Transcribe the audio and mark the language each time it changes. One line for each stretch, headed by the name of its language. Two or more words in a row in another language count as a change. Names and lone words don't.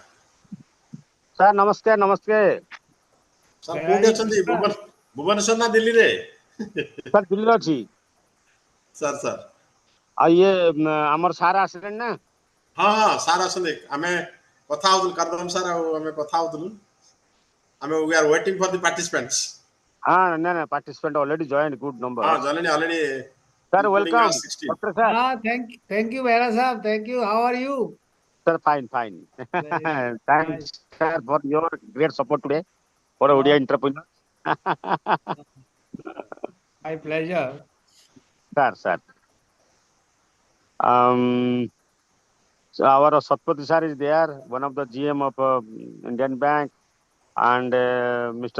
Odia: ସାର୍ ନମସ୍କାର ନମସ୍କାର। ସାର୍
English: Where are
Odia: କୋଉଠି
English: you,
Odia: ଅଛନ୍ତି?
English: sir?
Odia: ଭୁବନେଶ୍ୱର ନା ଦିଲ୍ଲୀରେ? ସାର୍ ଦିଲ୍ଲୀରେ ଅଛି। ସାର୍ ସାର୍ ଆଉ ଇଏ ଆମର ସାର୍ ଆସିଲେଣି ନା? ହଁ ହଁ ସାର୍ ଅଛନ୍ତି। ଆମେ କଥା ହଉଥିଲୁ କରଦମ ସାର୍ ଆଉ ଆମେ କଥା ହଉଥିଲୁ।
English: ଆମେ we are waiting for the participants.
Odia: ହଁ ନାଇଁ ନାଇଁ
English: participant already join good
Odia: ହଁ ନମ୍ବର। ଜଲେଣି already ସାର୍
English: including ୱେଲକମ୍ us 16.
Odia: ଡକ୍ଟର ସାର୍।
English: Thank you, Vera Saab. Thank you. How are you? Sir fine fine. Very nice. Thanks sir for your great support today for Odia entrepreneur. My pleasure.
Odia: ସାର୍ ସାର୍
English: so our Satpathy sir is there, one of the GM of Indian Bank, and Mr.